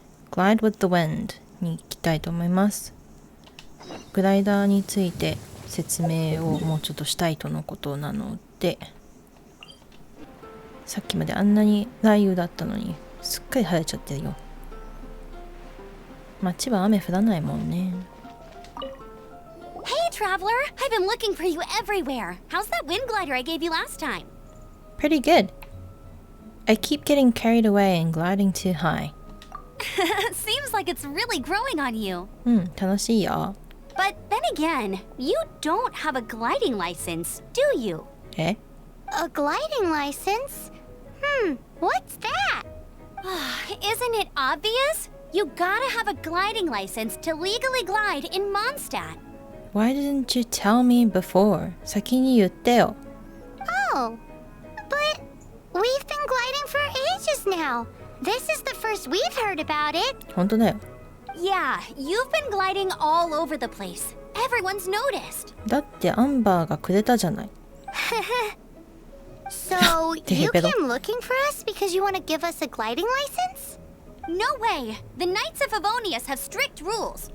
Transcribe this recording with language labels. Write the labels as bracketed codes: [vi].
[ja] Glide with the wind に行きたいと思います。グライダーについて説明をもうちょっとしたいとのことなので、さっきまであんなに雷雨だったのにすっかり晴れちゃってるよ。街は雨降らないもんね。 [en] Hey, traveler! I've been looking for you everywhere. How's that wind glider I gave you last time? Pretty good. I keep getting carried away and gliding too high. Seems like it's really growing on you. [ja] 楽しいよ。 [en] But then again, you don't have a gliding license, do you? A gliding license? What's that? Isn't it obvious? You gotta have a gliding license to legally glide in Mondstadt.Why didn't you tell me before? [ja] 先に言ってよ。 [en] Oh, but we've been gliding for ages now. This is the first we've heard about it. [ja] 本当だよ。 [en] Yeah, you've been gliding all over the place. Everyone's noticed. [ja] だってアンバーがくれたじゃない。 [en] So, you came looking for us because you want to give us a gliding license?No way! The Knights of Favonius have strict rules.